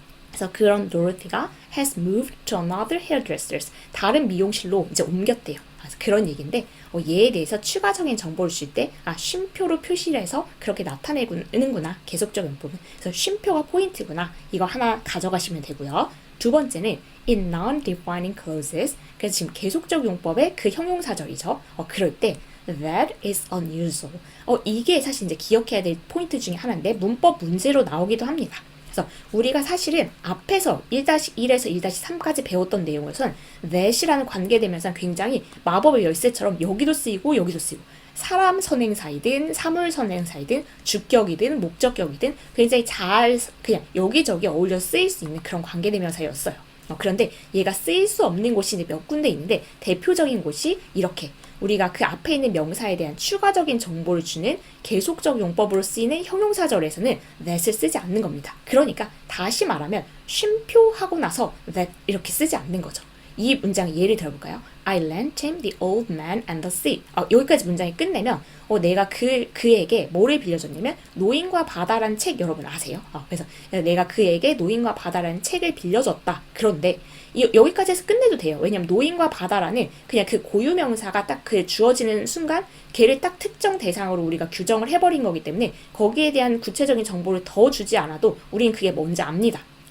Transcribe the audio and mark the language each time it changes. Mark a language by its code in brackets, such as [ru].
[ko] 그래서 그런 도로티가 [en] has moved to another hairdresser's [ko] 다른 미용실로 이제 옮겼대요. 그래서 그런 얘기인데 얘에 대해서 추가적인 정보를 줄 때 쉼표로 표시를 해서 그렇게 나타내는구나. 계속적 용법은. 그래서 쉼표가 포인트구나. 이거 하나 가져가시면 되고요. 두 번째는 [en] in non-defining clauses. [ko] 그래서 지금 계속적 용법의 그 형용사절이죠. 그럴 때 [en] that is unusual. [ko] 이게 사실 이제 기억해야 될 포인트 중에 하나인데 문법 문제로 나오기도 합니다. 그래서 우리가 사실은 앞에서 1-1에서 1-3까지 배웠던 내용에서는 that이라는 관계대명사는 굉장히 마법의 열쇠처럼 여기도 쓰이고 여기도 쓰이고 사람 선행사이든 사물 선행사이든 주격이든 목적격이든 굉장히 잘 그냥 여기저기 어울려 쓰일 수 있는 그런 관계대명사였어요. 그런데 얘가 쓰일 수 없는 곳이 이제 몇 군데 있는데 대표적인 곳이 이렇게 우리가 그 앞에 있는 명사에 대한 추가적인 정보를 주는 계속적 용법으로 쓰이는 형용사절에서는 that을 쓰지 않는 겁니다. 그러니까 다시 말하면 쉼표하고 나서 that 이렇게 쓰지 않는 거죠. 이 문장 예를 들어볼까요? [en] I lent him the old man and the sea. [ko] 여기까지 문장이 끝내면 내가 그에게 뭐를 빌려줬냐면 노인과 바다라는 책 여러분 아세요? 그래서 내가 그에게 노인과 바다라는 책을 빌려줬다. 그런데 여기까지 해서 끝내도 돼요. 왜냐면 노인과 바다라는 그냥 그 고유명사가 딱 그 주어지는 순간 걔를 딱 특정 대상으로 우리가 규정을 해버린 거기 때문에 거기에 대한 구체적인 정보를 더 주지 않아도 우리는 그게 뭔지 압니다.